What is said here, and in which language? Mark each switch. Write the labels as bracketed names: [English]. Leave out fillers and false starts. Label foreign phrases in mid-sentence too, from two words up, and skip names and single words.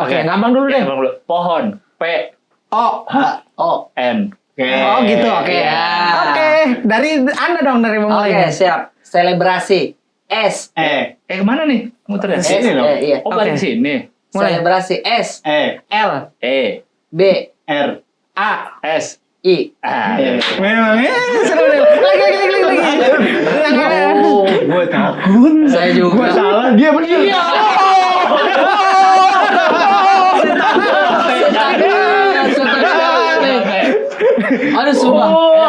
[Indonesian] Oke, gampang dulu deh. Gampang dulu. Pohon. P, Oh. Oh, N. Oh gitu, oke. Iya. Oke, dari Anda dong dari oke, memulai. siap. Selebrasi. S. Kemana nih? Muter ya? Ini loh. Iya. Oh, balik Oke. sini. Mulai. Selebrasi. S. L, E, B. R. A. S. I. Memangnya seru deh. Lagi. Yang ada. Oh, gue takut. Saya juga. Gue salah, dia bener. Aduh, sumpah.